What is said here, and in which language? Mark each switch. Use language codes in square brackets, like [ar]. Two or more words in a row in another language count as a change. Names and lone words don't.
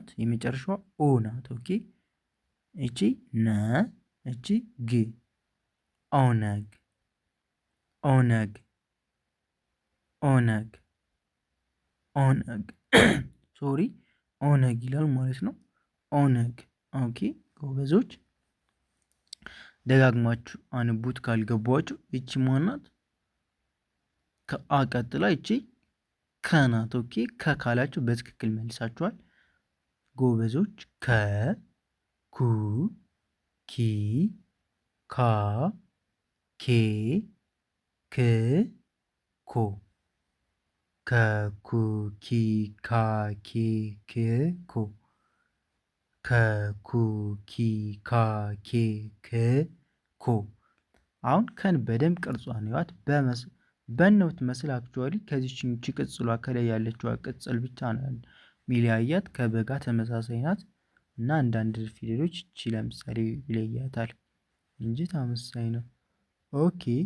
[am] የመጨረሻዋ ኦ ናት። ኦኬ። እቺ ነ እቺ ግ ኦነግ ኦነግ ኦነግ ኦነግ ሶሪ ኦነግ ይላል ማለት ነው። ኦነግ። ኦኬ ጎበዞች ደጋግማችሁ አንቡት ካልገባችሁ። እቺ ማናት? ከአ ቀጥላ እቺ ከናት። ኦኬ ከካላችሁ በትክክል መልሳችኋል ጎበዞች። ከ ኩ ኪ ካ ኬ ክ ኮ ከኩኪ ካኬ ክ ኮ ከኩኪ ካኬ ክ ኮ። አሁን ከን በደንብ ቅርጿን ይዋት። በነውት መስል አክቹዋሊ ከዚች ቅጽሏ ከላይ ያለችዋ ቅጽል ብቻ ነው ሚለያያት። ከበጋ ተመሳሳይ ናት እና አንዳንድ ፊደሎች እቺ ለምሳሌ ይለያታል እንጂ ተመሳሳይ ነው። ኦኬ